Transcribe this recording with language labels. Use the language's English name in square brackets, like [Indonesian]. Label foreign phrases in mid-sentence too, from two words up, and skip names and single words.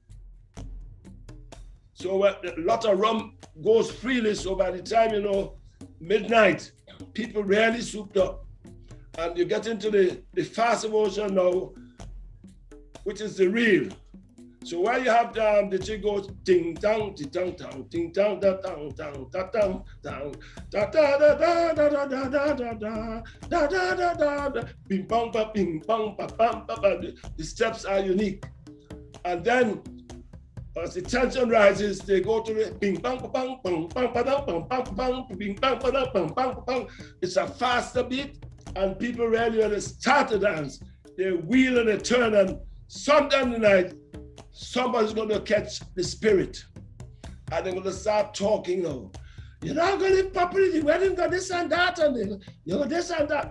[English] So a lot of rum goes freely. So by the time, you know, midnight, people really souped up. And you get into the fast version now, which is the real. So where you have the jig goes ding dang, ding dang, dang, ding dang, da dang, dang, da dang, dang, da da da da da da da da da da da da da da, bing bang ba bing bang ba bam ba ba. The steps are unique, and then as the tension rises, they go to the bing bang ba bang bang bang ba dang bang bang bang bing bang ba dang bang bang bang. It's a faster beat, and people really when they start to dance, they wheel and they turn, and sometime tonight, somebody's going to catch the spirit, and they're going to start talking now. You're not going to live properly, the wedding got this and that, and you know this and that.